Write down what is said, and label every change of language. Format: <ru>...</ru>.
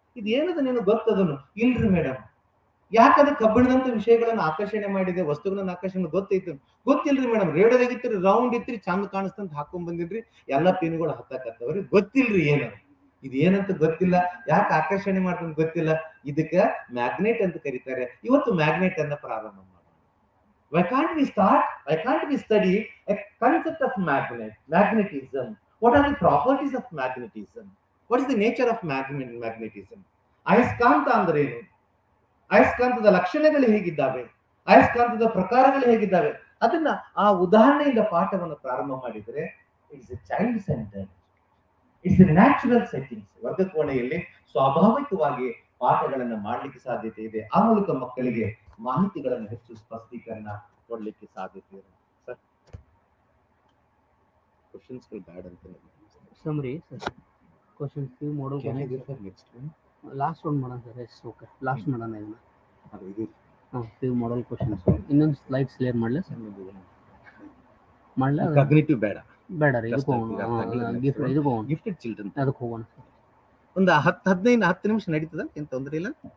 <kn>ಇದು ಏನದ ನೀನು ಗೊತ್ತದನು? ಇಲ್ರಿ ಮೇಡಮ್. ಯಾಕಂದ್ರೆ ಕಬ್ಬಿಣದಂತ ವಿಷಯಗಳನ್ನ ಆಕರ್ಷಣೆ ಮಾಡಿದೆ, ವಸ್ತುಗಳನ್ನ ಆಕರ್ಷಣೆ ಗೊತ್ತಿಲ್ರಿ ಮೇಡಮ್. ರೇಡಿಯೋದಾಗ ಇತ್ರಿ, ರೌಂಡ್ ಇತ್ರಿ, ಚಂದ ಕಾಣಿಸ್ತಂತ ಹಾಕೊಂಡ್ ಬಂದಿನ್ರಿ, ಎಲ್ಲಾ ಪಿನ್ಗಳು ಹತ್ತಕತ್ತವ್ರಿ, ಗೊತ್ತಿಲ್ರಿ ಏನದು, ಇದು ಏನಂತ ಗೊತ್ತಿಲ್ಲ, ಯಾಕೆ ಆಕರ್ಷಣೆ ಮಾಡ್ತಂತ ಗೊತ್ತಿಲ್ಲ. ಇದಕ್ಕ ಮ್ಯಾಗ್ನೆಟ್ ಅಂತ ಕರೀತಾರೆ. ಇವತ್ತು ಮ್ಯಾಗ್ನೆಟ್ ಅನ್ನ ಪ್ರಾರಂಭ ಮಾಡೋಣ.</kn> <en>Why can't we study a concept of magnetism? What are the properties of magnetism? What is the nature of magnetism?</en> <kn>ಅಯಸ್ಕಾಂತ ಅಂದ್ರೆ ಏನು? ಅಯಸ್ಕಾಂತದ ಲಕ್ಷಣಗಳು ಹೇಗಿದ್ದಾವೆ? ಅಯಸ್ಕಾಂತದ ಪ್ರಕಾರಗಳು ಹೇಗಿದ್ದಾವೆ? ಅದನ್ನ ಆ ಉದಾಹರಣೆಯಿಂದ ಪಾಠವನ್ನು ಪ್ರಾರಂಭ ಮಾಡಿದರೆ</kn> <en>It's a child centre, it's a natural settings.</en> <kn>ವರ್ಗ ಕೋಣೆಯಲ್ಲಿ ಸ್ವಾಭಾವಿಕವಾಗಿ ಪಾಠಗಳನ್ನ ಮಾಡ್ಲಿಕ್ಕೆ ಸಾಧ್ಯತೆ ಇದೆ. ಆ ಮೂಲಕ ಮಕ್ಕಳಿಗೆ ಮಾಹಿತಿಗಳನ್ನು ಹೆಚ್ಚು ಸ್ಪಷ್ಟೀಕರಣ ಕೊಡ್ಲಿಕ್ಕೆ ಸಾಧ್ಯತೆ ಇದೆ. ಸರ್, ಕ್ವಶನ್ಸ್ ಬ್ಯಾಡ್ ಅಂತ</kn> <en>summary sir, questions few model questions. Next last one</en> <kn>ಮಾಡೋಣ ಸರ್.</kn> <en>yes okay, last</en> <kn>ಮಾಡೋಣ ಇದನ್ನ. ಅದು ಇದು</kn> <en>few model questions.</en> <kn>ಇನ್ನೊಂದು ಸ್ಲೈಡ್ ಕ್ಲಿಯರ್ ಮಾಡಲ ಸರ್? ಮಾಡಲ? ಕಾಗ್ನಿಟಿವ್ ಬೇಡ ರೀ, ಇದಕ್ಕೆ ಹೋಗೋಣ.</kn> <en>gifted children</en> <kn>ಅದಕ್ಕೆ ಹೋಗೋಣ. ಒಂದು 10 ನಿಮಿಷ ನಡೀತದ, ಏನ್ ತೊಂದರೆ ಇಲ್ಲ.</kn>